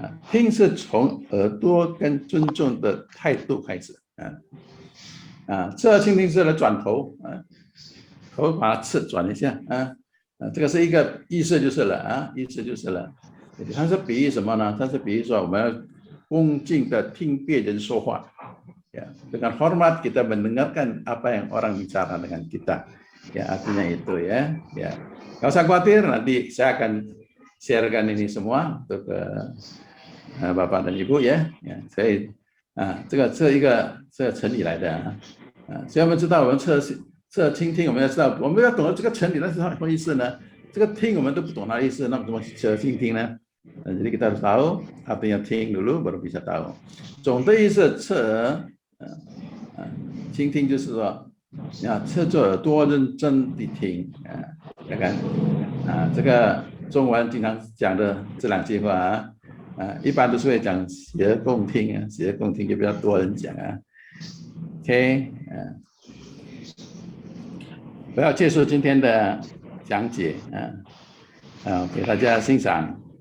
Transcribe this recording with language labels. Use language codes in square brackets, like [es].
[zh] 听是从耳朵跟尊重的态度开始。侧耳倾听是来转头，头把它转一下，这个是一个意思就是了，意思就是了。它是比喻什么呢？它是比喻说我们要恭敬的听别人说话。 [id] Dengan hormat kita mendengarkan apa yang orang bicara dengan kita. Artinya itu ya. Nggak usah khawatir, nanti saya akan sharekan ini semua untuk ke Bapak dan Ibu ya. [zh] Saya 这个成语来的所以我们知道我们侧耳倾听，我们要知道我们要懂得这个成语那是什么意思呢？这个听我们都不懂它的意思，那怎么侧耳倾听呢？ [id] Jadi kita harus tahu artinya听 dulu baru bisa tahu. [zh] 总的意思侧耳倾听就是说要侧着耳朵认真地听看看这个中文经常讲的这两句话一般都是会讲洗耳恭听洗耳恭听就比较多人讲OK 我要结束今天的讲解给大家欣赏。